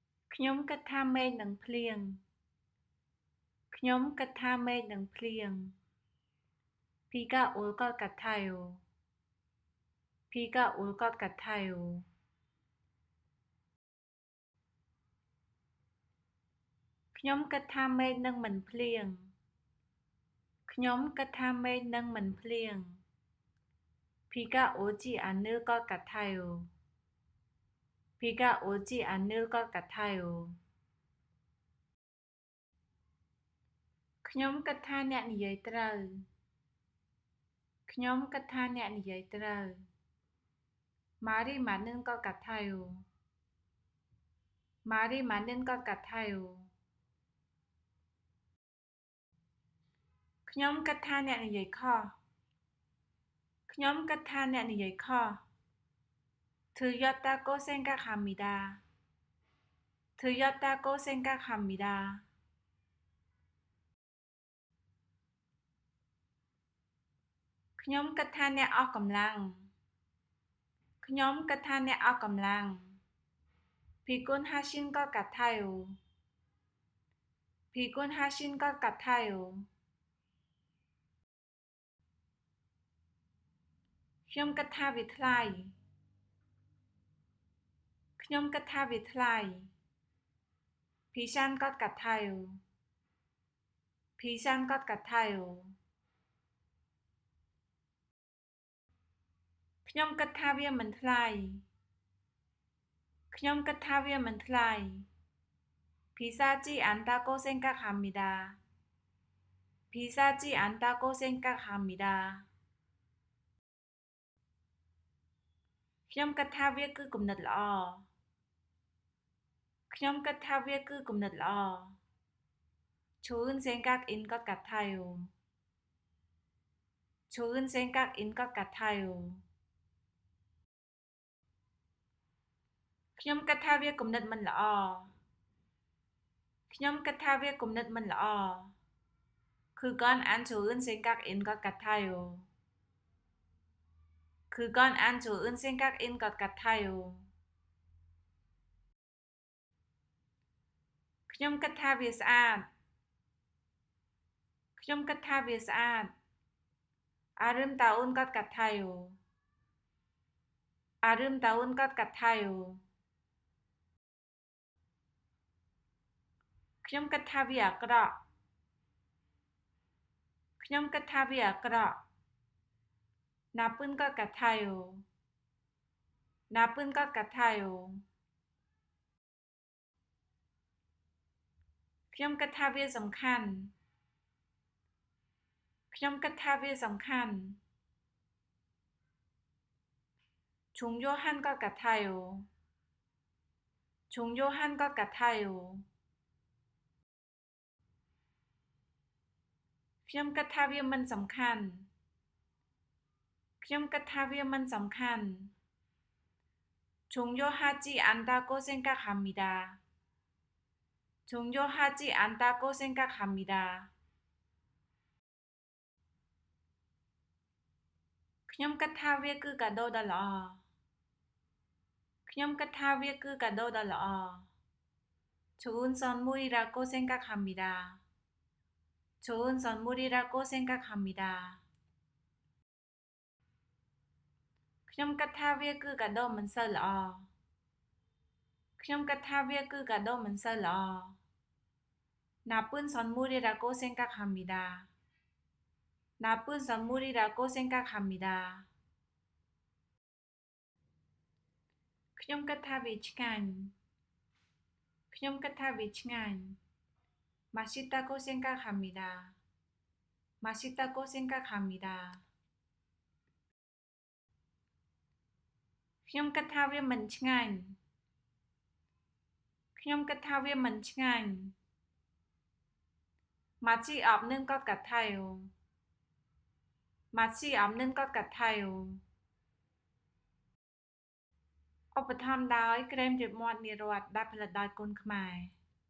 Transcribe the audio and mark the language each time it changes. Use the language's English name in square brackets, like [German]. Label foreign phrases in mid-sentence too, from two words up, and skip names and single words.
[Khmer] ខ្ញុំគិតថាមេឃនឹងភ្លៀងខ្ញុំគិតថាមេឃនឹងភ្លៀង [Korean] 비가 올 것 같아요. 비가 올 것 같아요. [Khmer] ខ្ញុំគិតថាមេឃនឹងមិនភ្លៀងខ្ញុំគិតថាមេឃនឹងមិនភ្លៀង [Korean] 비가 오지 않을 것 같아요. 비가 오지 않을 것 같아요. [Khmer] ខ្ញុំគិតថាអ្នកនិយាយត្រូវខ្ញុំគិតថាអ្នកនិយាយត្រូវ [Korean] 말이 맞는 것 같아요. 말이 맞는 것 같아요. [Khmer] ខ្ញុំគិតថាអ្នកនិយាយខុសខ្ញុំគិតថាអ្នកនិយាយខុស [Korean] 틀렸다고 생각합니다. 틀렸다고 생각합니다. [Khmer] ខ្ញុំគិតថាអ្នកអស់កម្លាំងខ្ញុំគិតថាអ្នកអស់កម្លាំង [Korean] 피곤하신 것 같아요. 피곤하신 것 같아요. [Khmer] ខ្ញុំគិតថាវាថ្លៃខ្ញុំគិតថាវាថ្លៃ [Korean] 비싼 것 같아요. 비싼 것 같아요. [Khmer] ខ្ញុំគិតថាវាមិនថ្លៃខ្ញុំគិតថាវាមិនថ្លៃ [Korean] 비싸지 않다고 생각합니다. 비싸지 않다고 생각합니다. [Khmer] ខ្ញុំគិតថាវាគឺគំនិតល្អខ្ញុំគិតថាវាគឺគំនិតល្អ [Korean] 좋은 생각인 것 같아요. 좋은 생각인 것 같아요. [Khmer] ខ្ញុំគិតថាវាគំនិតមិនល្អខ្ញុំគិតថាវាគំនិតមិនល្អ [Korean] 그건 안 좋은 생각인 것 같아요. 그건 안 좋은 생각인 것 같아요. [Khmer] ខ្ញុំគិតថាវាស្អាតខ្ញុំគិតថាវាស្អាត [Korean] 아름다운 것 같아요. 아름다운 것 같아요. [Khmer] ខ្ញុំគិតថាវាអាក្រក់ខ្ញុំគិតថាវាអាក្រក់ [Korean] 나쁜 것 같아요. 나쁜 것 같아요. [Khmer] ខ្ញុំគិតថាវាសំខាន់ខ្ញុំគិតថាវាសំខាន់ [Korean] 중요한 것 같아요. 중요한 것 같아요. [Khmer] ខ្ញុំគិតថាវាមិនសំខាន់ខ្ញុំគិតថាវាមិនសំខាន់ [Korean] 중요하지 않다고 생각합니다. 중요하지 않다고 생각합니다. [Khmer] ខ្ញុំគិតថាវាគឺកាដូដ៏ល្អខ្ញុំគិតថាវាគឺកាដូដ៏ល្អ [Korean] 좋은 선물이라고 생각합니다. 좋은 선물이라고 생각합니다. [Khmer] ខ្ញុំគិតថាវាគឺកាដូមិនសូវល្អខ្ញុំគិតថាវាគឺកាដូមិនសូវល្អ [Korean] 나쁜 선물이라고 생각합니다. 나쁜 선물이라고 생각합니다. [Khmer] ខ្ញុំគិតថាវាឆ្ងាញ់ខ្ញុំគិតថាវាឆ្ងាញ់ [Korean] 맛있다고 생각합니다. 맛있다고 생각합니다. [Khmer] ខ្ញុំគិតថាវាមិនឆ្ងាញ់ខ្ញុំគិតថាវាមិនឆ្ងាញ់ [Korean] 맛이 없는 것 같아요. 맛이 없는 것 같아요. [Khmer] ឧបត្ថម្ភដោយក្រែមជើងមាត់និរ័ត្នដែលផលិតដោយកូនខ្មែរ